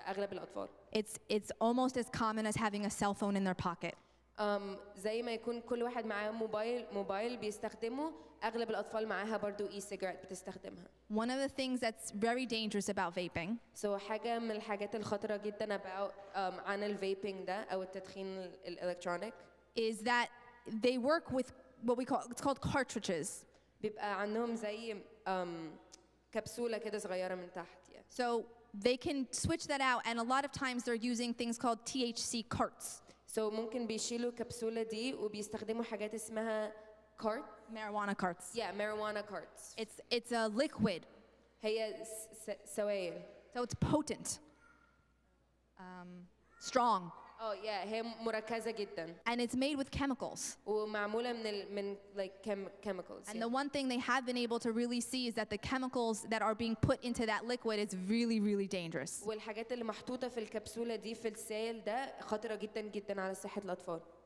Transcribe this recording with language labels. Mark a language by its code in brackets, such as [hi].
[ar] أغلب الأطفال. [en] It's almost as common as having a cell phone in their pocket. [ar] زي ما يكون كل واحد معاه موبايل بيستخدمه. أغلب الأطفال معاها برضو e-cigarette بتستخدمها. [en] One of the things that's very dangerous about vaping So [ar] حاجة من الحاجات الخطرة جدا عن الفيبينج ده أو التدخين الإلكترونيك [en] is that they work with what it's called cartridges. [ar] بيبقى عندهم زي كبسولة كده صغيرة من تحت. [en] So they can switch that out, and a lot of times they're using things called THC carts. So [ar] ممكن بيشيلوا الكبسولة دي وبيستخدموا حاجات اسمها cart. [en] Marijuana carts. Yeah, marijuana carts. It's a liquid. [ar] هي سوائل. [en] So it's potent, strong, yeah, [ar] هي مركزة جدا. [en] and it's made with chemicals. [ar] ومعمولة من [en] like chemicals. And the one thing they have been able to really see is that the chemicals that are being put into that liquid is really, really dangerous. [ar] والحاجات اللي محطوطة في الكبسولة دي في السائل ده خطرة جدا جدا على صحة الأطفال.